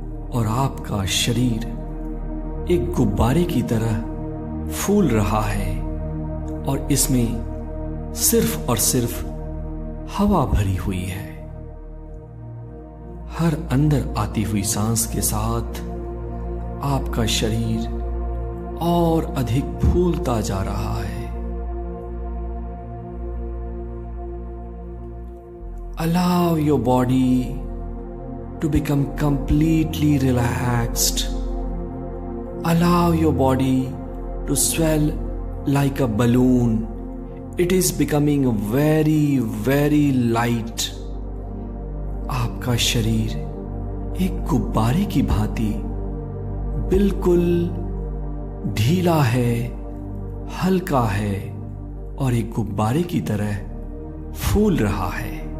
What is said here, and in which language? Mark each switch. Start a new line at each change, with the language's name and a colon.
Hindi: और आपका शरीर एक गुब्बारे की तरह फूल रहा है और इसमें सिर्फ और सिर्फ हवा भरी हुई है। हर अंदर आती हुई सांस के साथ आपका शरीर और अधिक फूलता जा रहा है।
English: Allow your body to become completely relaxed. Allow your body to swell like a balloon. It is becoming very, very light.
Hindi: आपका शरीर एक गुब्बारे की भांति बिल्कुल ढीला है, हल्का है और एक गुब्बारे की तरह फूल रहा है।